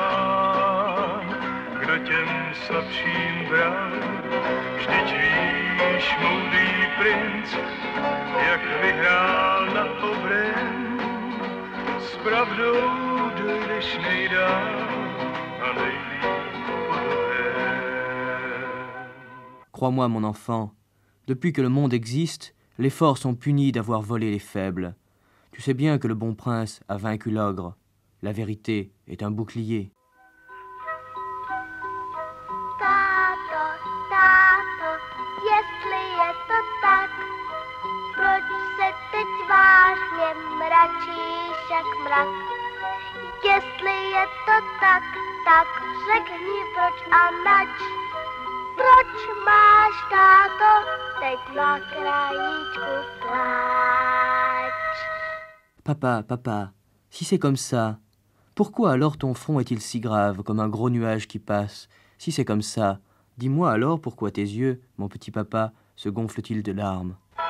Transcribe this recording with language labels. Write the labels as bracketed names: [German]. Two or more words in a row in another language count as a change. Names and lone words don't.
[Czech] Kdo těm slabším bral, vždyť víš, když moudrý princ, jak vyhrál na obrem, s pravdou dojdeš nejdál a nejlíp podobem. [French] Crois-moi, mon enfant, depuis que le monde existe, les forts sont punis d'avoir volé les faibles. Tu sais bien que le bon prince a vaincu l'ogre. La vérité est un bouclier. [Czech] Táto, táto, jestli je to tak, proč se teď vážně mračíš jak mrak? Jestli je to tak, tak řekni proč a nač. Proč máš, táto, teď na krajíčku pláč? [French] Papa, papa, si c'est comme ça, pourquoi alors ton front est-il si grave, comme un gros nuage qui passe? Si c'est comme ça, dis-moi alors pourquoi tes yeux, mon petit papa, se gonflent-ils de larmes?